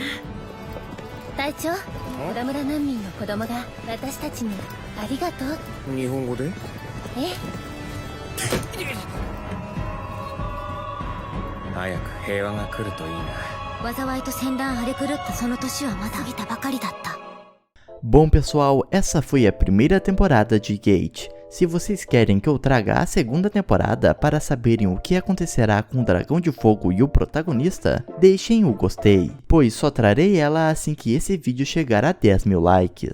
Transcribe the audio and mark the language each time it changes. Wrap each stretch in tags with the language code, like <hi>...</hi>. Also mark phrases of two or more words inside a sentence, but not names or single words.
<ja>隊長、小田村難民の子供が私たちにありがとう。日本語で？え？早く平和が来るといいな。災いと戦乱荒れ狂ったその年はまだ過ぎたばかりだった。</ja> <pt>Bom pessoal, essa foi a primeira temporada de Gate. Se vocês querem que eu traga a segunda temporada para saberem o que acontecerá com o Dragão de Fogo e o protagonista, deixem o gostei, pois só trarei ela assim que esse vídeo chegar a 10.000 likes.</pt>